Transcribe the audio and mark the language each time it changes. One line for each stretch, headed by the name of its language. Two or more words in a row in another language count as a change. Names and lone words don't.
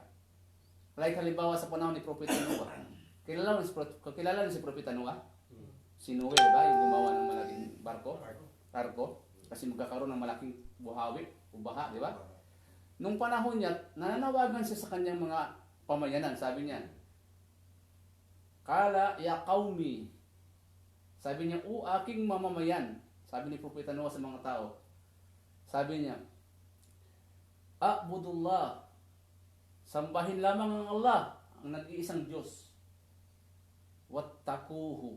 Filipino: Like halimbawa sa panahon ni Propeta Noah. Kilala niyo si Propeta Noah? Si Noe, ba? Yung gumawa ng malaking barko. Kasi magkakaroon ng malaking buhawi o baha, di ba? Nung panahon niya, nananawagan siya sa kanyang mga pamayanan. Sabi niya,
Arabic: قال يا قومي.
Filipino: Sabi niya, aking mamamayan. Sabi ni Propeta Noah sa mga tao. Sabi niya, A'budullah. Sambahin lamang ang Allah, ang nag-iisang Diyos. Wattaquhu.